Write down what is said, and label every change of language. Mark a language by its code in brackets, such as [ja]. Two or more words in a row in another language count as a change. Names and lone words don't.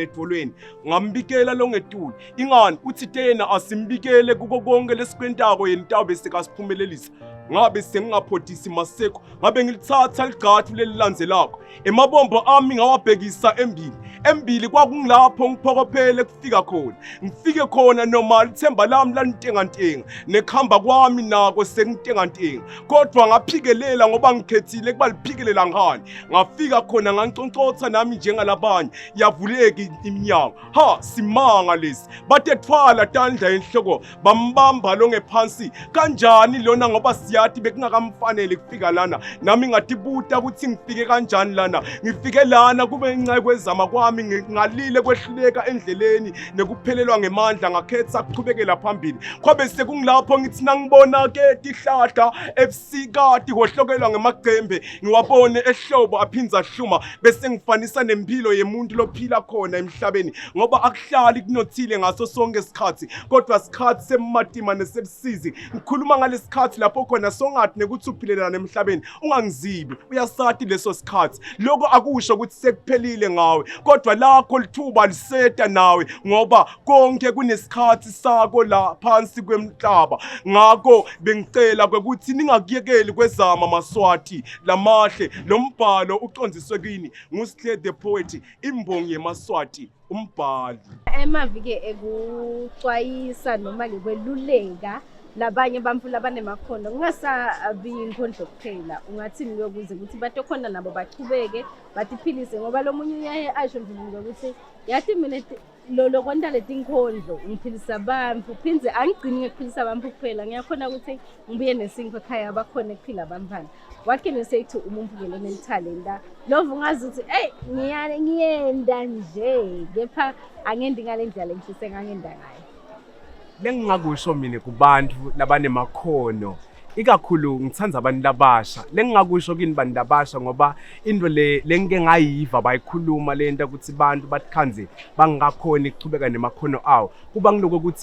[ss] edvolweni ngambikela lo ngetuli ingani uthi tena asimbikele kuko konke lesikwentako yena tabe sekasiphumelelisa ngabe sengingaphothisi maseko ngabe ngilithatha ligathu lelilandzelako emabombo ami ngawabhekisa embili kwakungilapho ngiphokophele kufika khona ngifike khona noma lithemba lami lantenga nekhamba kwami nako sengitenga kodwa ngaphikelela ngoba ngikhethile kuba liphikelela ngani ngafika khona nganconcotha nami njengalabanye yavuleka iminyango simanga lesi bathe thwala tandla enhloko bambamba lo ngephansi kanjani lona ngoba siyathi bekungakamfanele kufika lana nami ngatibuta ukuthi ngifike kanjani lana ngifike lana kube inceke kwezama kwami sami ngalile kwehluleka endleleni nekuphelelwa ngemandla ngakhetha ukuchubekela phambili kwabe sekungilapho ngithi nangibona ke tihlahla ebusikati kohlokelwa ngemagcembe ngiwabone ehlobo aphinza hluma bese ngifanisa nempilo yemuntu lophila khona emhlabeni ngoba akuhlali kunothile ngaso sonke isikhathi kodwa isikhathi sematima nesebusizi ngikhuluma ngalesikhathi lapho khona songathi nekuthi uphilelana emhlabeni ungangizibi uyasathi leso sikhathi lokho akusho ukuthi sekuphelile ngawe kodwa lakho lithuba liseta nawe ngoba konke kunesikhathi sako la phansi kwemhlaba ngakho bengicela ukuthi ningakuyekeli kwezama maswati lamahle lombhalo ucondziswe kini nguSihle [en] the poet [ss] imbongi yemaswati umbhali emavike ekuxwayisa noma ke kweluleka labanye bamfu labanemakhono kungasabi inkondlo kuphela ungathini lokuze ukuthi batokhona nabo bachubeke batiphilise ngoba lo munye uyaye asho mvulo ukuthi yathi mina lo konta letinkondlo ngiphilisa abantu phinze angigcini ngikuphilisa abantu kuphela ngiyakhona ukuthi ngibuye nesinko ekhaya abakhona ekuphila abantwana [en] what can you say to [ss] umuntu ke lona talenta love ungazi ukuthi ngiyenda nje kepha angendi ngalendlela engishise ngangenda ngayo lengingakusho mina kubantu labanemakhono ikakhulu ngithanza abantu labasha lengingakusho kini bantu labasha ngoba into lengike ngayiva bayikhuluma lento ukuthi abantu bathikhanze bangakhona ukuchubeka nemakhono awo kuba ngiloko ukuthi